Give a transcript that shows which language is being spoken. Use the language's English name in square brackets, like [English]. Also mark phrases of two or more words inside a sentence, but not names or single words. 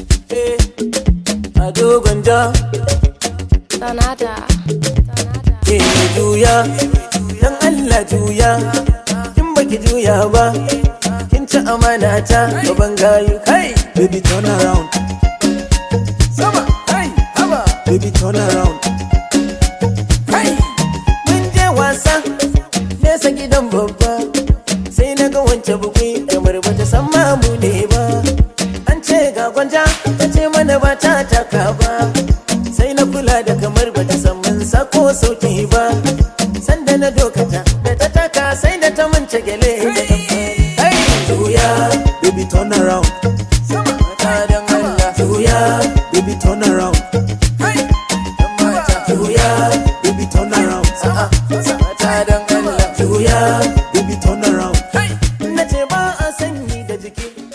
[Hausa] Eh, Ado Gwanja. Sonata. Eh, juya, dan Allah juya. In baki juya ba, kin ci amana ta, gaban gayu. [English] Hey! Baby, turn around. [Hausa] Sama, hey, haba. [English] Baby, turn around. Hey! [Hausa] Mun je wasa, nesa gidan babba. Sai na ga wance bukwi, kamar bata san ma mu ne ba. An ce ga Gwanja, ta ce mana ba ta taka ba. Sai na kula da kamar bata san mun sako sauti ba. Sanda na dokata, da ta taka sai da ta mance gele. Hey! Juya. [English] Baby, turn around. [Hausa] Sama, ta dan Allah. Juya. [English] Baby, turn around. [Hausa] Hey! Dan mata. Juya. [English] Baby, turn around. [Hausa] A'a, sama, ta dan Allah. Juya. [English] Baby, turn around. Hey! [Hausa] Na ce ba a sanyi da jiki.